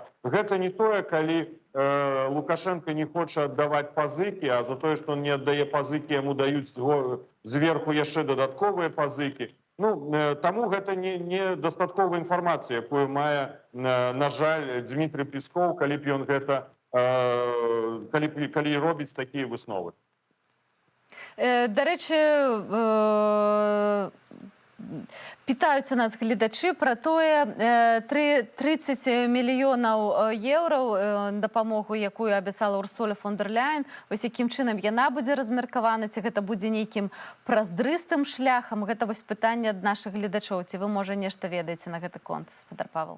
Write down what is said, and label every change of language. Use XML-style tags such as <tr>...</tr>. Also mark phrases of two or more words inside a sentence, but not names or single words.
<be>Гэта не тое, калі Лукашенко не хоча аддаваць пазыкі, а за тое, што он не аддае пазыкі, яму даюць зверху яшчэ дадатковыя пазыкі. Ну, таму гэта не дастатковая інфармацыя, якую мае, на жаль, Дмітрий Песков, калі б ён гэта калі робіць такія высновы.</be> <uk>До речі, питаються нас глядачі</uk> <be>про тое, 30 мільйонаў еўраў дапамогу, якую абяцала Урсула фон дер Ляйен, ось якім чынам яна будзе размеркавана, ці гэта будзе нейкім праздрыстым шляхам? Гэта вось пытанне ад нашых глядачоў. Ці вы, можа, нешта ведаеце на гэты конт, спадар Павел?</be>